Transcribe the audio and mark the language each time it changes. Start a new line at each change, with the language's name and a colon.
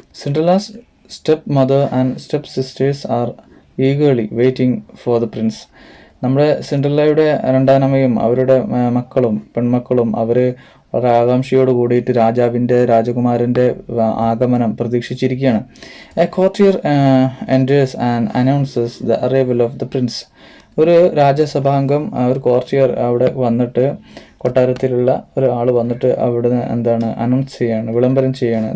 English: Cinderella's step mother and step sisters are eagerly waiting for the prince.
Malayalam: നമ്മുടെ സിൻഡ്രല്ലയുടെ രണ്ടാനമ്മയും അവരുടെ മക്കളും പെൺമക്കളും അവർ വളരെ ആകാംക്ഷയോട് കൂടിയിട്ട് രാജകുമാരൻ്റെ ആഗമനം പ്രതീക്ഷിച്ചിരിക്കുകയാണ്.
English: A courtier enters and announces the arrival of the prince.
Malayalam: ഒരു രാജസഭാംഗം, ഒരു കോർട്ടിയർ അവിടെ വന്നിട്ട്, കൊട്ടാരത്തിലുള്ള ഒരാൾ വന്നിട്ട് അവിടുന്ന് അനൗൺസ് ചെയ്യാണ്, വിളംബരം ചെയ്യാണ്.